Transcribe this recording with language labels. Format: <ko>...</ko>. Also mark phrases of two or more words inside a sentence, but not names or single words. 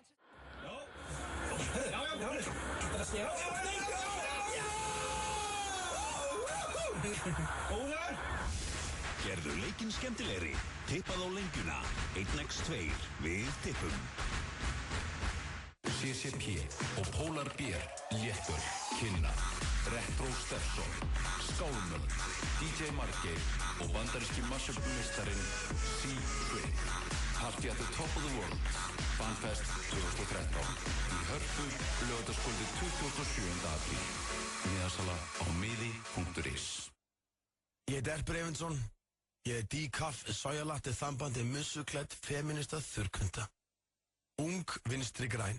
<is>Gerðu leikinn skemmtilegri. Tippað á lengjuna. 1x2 við tippum. CCP og Polar Beer, Léttöl, Kynna, Retro Stefson, Skálmöld, DJ Markey og bandaríski mashup-meistarinn C-Swing. Party at the top of the world. Fanfest 2013 í Hörpu, laugardagskvöldið 27. apríl. Miðasala á miði.is. Ég heit Erpur Eyvindsson. Ég er decaf, sojalatte, þambandi, mussukledd, feminista, þurrkunda. Ung, vinstri græn.</is>